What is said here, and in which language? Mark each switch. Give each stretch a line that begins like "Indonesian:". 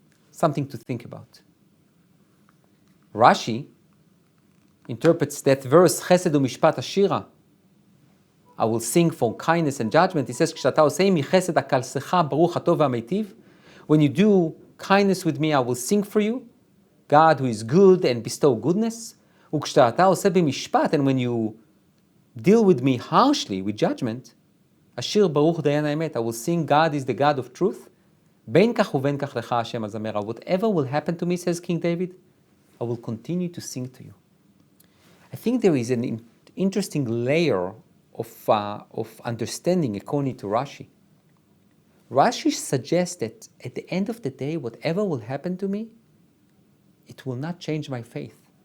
English: Something to think about. Rashi interprets that verse, chesed u'mishpat ashira, I will sing for kindness and judgment. He says,
Hebrew: כשאתה עושה עמי חסד אקלסך ברוך הטוב והמיטיב.
English: When you do kindness with me, I will sing for you. God who is good and bestow goodness.
Hebrew: וכשאתה עושה במשפט,
English: and when you deal with me harshly, with judgment,
Hebrew: אשיר ברוך דיין האמת,
English: I will sing God is the God of truth.
Hebrew: בין כך ובין כך לך השם הזמרה.
English: Whatever will happen to me, says King David, I will continue to sing to you. I think there is an interesting layer of understanding according to Rashi. Rashi suggests that at the end of the day, whatever will happen to me, it will not change my faith.